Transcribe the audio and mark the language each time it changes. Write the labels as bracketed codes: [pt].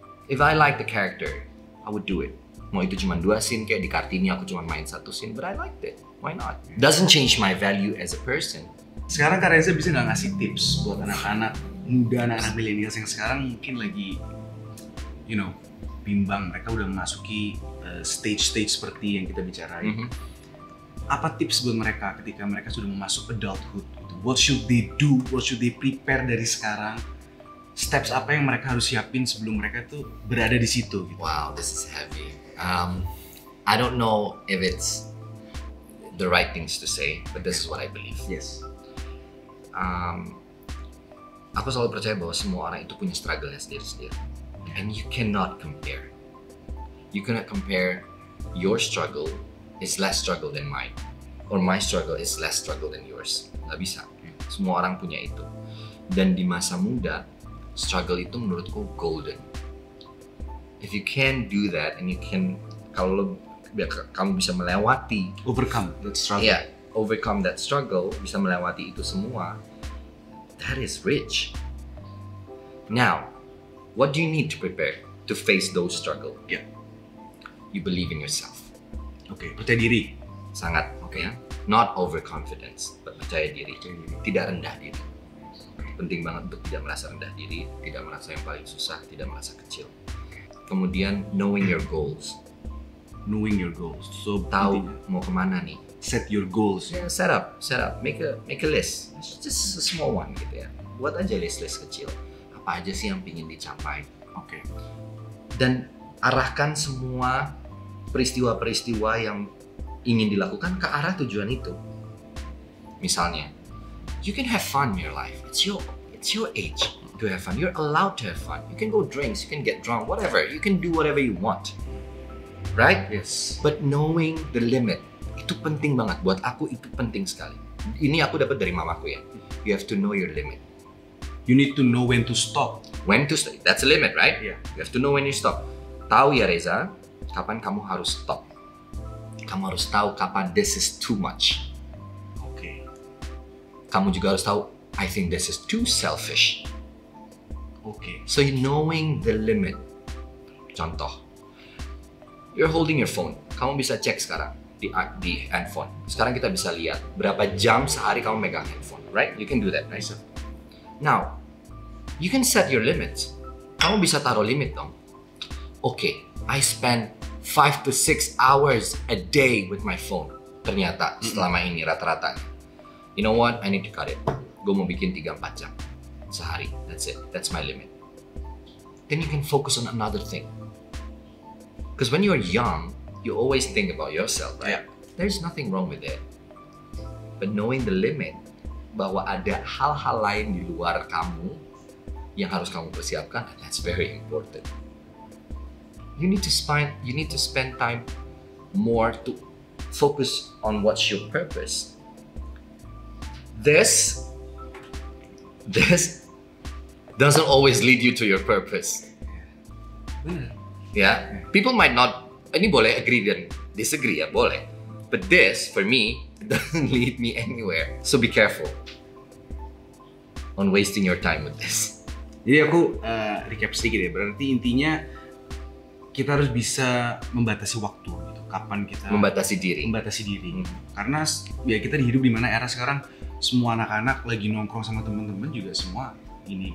[en] If I like the character, I would do it. [id] Mau itu cuma 2 scene kayak di Kartini aku cuma main 1 scene, [en] but I liked it. Why not? Doesn't change my value as a person. [id] Sekarang Kak Reza bisa nggak ngasih tips buat anak-anak muda, anak-anak milenial yang sekarang mungkin lagi, bimbang, mereka udah memasuki stage-stage seperti yang kita bicarain. Apa tips buat mereka ketika mereka sudah masuk adulthood? [en] What should they do? What should they prepare [id] dari sekarang? Steps apa yang mereka harus siapin sebelum mereka tuh berada di situ? Gitu. [en] Wow, this is heavy. I don't know if it's the right things to say, but this is what I believe. Yes. [id] Aku selalu percaya bahwa semua orang itu punya struggle-nya sendiri-sendiri. [en] And you cannot compare. You cannot compare your struggle is less struggle than mine, or my struggle is less struggle than yours. [id] Nggak bisa. Semua orang punya itu. Dan di masa muda, struggle itu menurutku golden. [en] If you can do that, and you can, [id] kalau kamu bisa melewati, [en] overcome that struggle. Yeah, overcome that struggle, [id] bisa melewati itu semua, [en] that is rich. Now, what do you need to prepare to face those struggle? Yeah. You believe in yourself. [id] Oke, percaya diri. Sangat, oke ya. [en] Not overconfidence, [id] but percaya diri. Tidak rendah diri. Penting banget untuk tidak merasa rendah diri, tidak merasa yang paling susah, tidak merasa kecil. Kemudian, [en] knowing your goals. Knowing your goals. So, [id] tahu mau kemana nih. [en] Set your goals. Yeah, set up. Make a list. Just a small one [id] gitu ya. Buat aja list kecil. Apa aja sih yang ingin dicapai. Oke. Dan arahkan semua peristiwa-peristiwa yang ingin dilakukan ke arah tujuan itu. [en] Misalnya, you can have fun in your life. It's your age to have fun. You're allowed to have fun. You can go drinks, you can get drunk, whatever. You can do whatever you want. Right? Yes. But knowing the limit, [id] itu penting banget. Buat aku itu penting sekali. Ini aku dapat dari mamaku ya. [en] You have to know your limit. You need to know when to stop. When to stop. That's a limit, right? Yeah. You have to know when you stop. [id] Tahu ya Reza, kapan kamu harus stop. Kamu harus tahu kapan [en] this is too much. [id] Oke. Kamu juga harus tahu, [en] I think this is too selfish. Oke. So you knowing the limit. [id] Contoh, [en] you're holding your phone. [id] Kamu bisa cek sekarang di handphone. Sekarang kita bisa lihat berapa jam sehari kamu megang handphone, right? [en] You can do that, right? Now, you can set your limits. [id] Kamu bisa taruh limit dong. [en] Okay, I spend 5 to 6 hours a day with my phone. [id] Ternyata selama ini rata-rata. [en] You know what? I need to cut it. [id] Gue mau bikin 3-4 jam sehari. [en] That's it. That's my limit. Then you can focus on another thing. Because when you're young, you always think about yourself, right? Yeah. There's nothing wrong with it. But knowing the limit, [id] bahwa ada hal-hal lain di luar kamu yang harus kamu persiapkan, [en] that's very important. You need to spend time more to focus on what's your purpose. This doesn't always lead you to your purpose. Yeah, people might not. [id] Ini boleh agree dan disagree ya, boleh. [en] But this, for me, doesn't lead me anywhere. So be careful on wasting your time with this. [id] Jadi aku recap sedikit ya. Berarti intinya kita harus bisa membatasi waktu gitu. kapan kita Membatasi diri. Karena ya kita hidup di mana era sekarang semua anak-anak lagi nongkrong sama teman-teman juga semua ini